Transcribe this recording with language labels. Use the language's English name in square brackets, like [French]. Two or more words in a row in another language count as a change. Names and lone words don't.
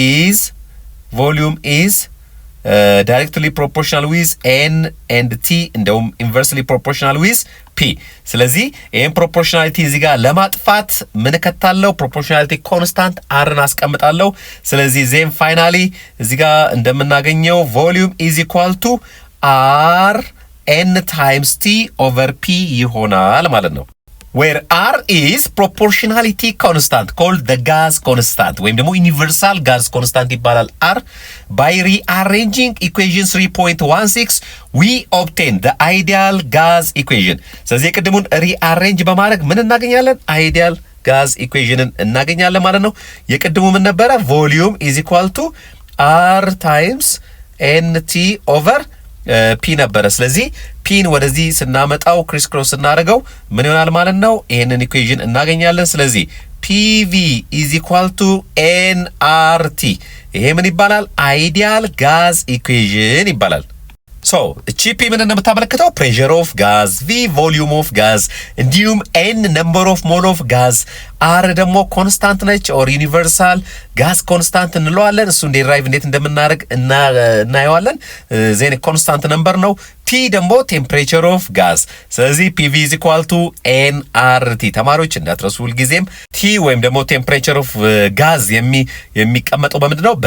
[English] is directly proportional with N and T እንደውም inversely proportional with P። [Amharic] ስለዚህ ይህን ፕሮፖርሽናሊቲ እዚህ ጋር ለማጥፋት ምን ከታለው? [English] proportionality constant [Amharic] አርን አስቀምጣለሁ። ስለዚህ [English] then finally [Amharic] እዚህ ጋር እንደምናገኘው [English] volume is equal to R N times T over P [Amharic] ይሆናል ማለት ነው። [English] where R is proportionality constant called the gas constant [Amharic] ወይም ደግሞ [English] universal gas constant ይባላል R. by rearranging equation 3.16 we obtain the ideal gas equation. [Amharic] ስለዚህ የቅድሙን rearrange በማድረግ ምን እናገኛለን? [English] ideal gas equation [Amharic] ን እናገኛለን ማለት ነው። የቅድሙ ምን ነበረ? [English] volume is equal to R times NT over [Amharic] ፒ ነበረ። ስለዚህ ፒን ወደዚህ ስናመጣው [English] criss cross [Amharic] ስናደርገው ምን ይሆናል ማለት ነው? ይሄንን ኢኩዌሽን እናገኛለን። ስለዚህ [English] PV is equal to NRT። [Amharic] ይሄ ምን ይባላል? [English] ideal gas equation [Amharic] ይባላል። ሶ እቺ ፒ ምን እንደምታመለክተው [English] pressure of gas V volume of gas፣ [Amharic] እንዲሁም [English] N number of mole of gas፣ [Amharic] አር ደግሞ ኮንስታንት ነች [English] or universal gas constant [Amharic] እንለዋለን። እሱ ዴራይቭ እንዴት እንደምናደርግ እናየዋለን። [English] then constant number [Amharic] ነው። ቲ ደግሞ [English] temperature of gas። [Amharic] ስለዚህ [English] PV is equal to NRT። [Amharic] ተማሪዎች እንዳትረሱ ሁልጊዜም ቲ ወይም ደግሞ [English] temperature of gas [Amharic] የሚቀመጠው በምንድን ነው?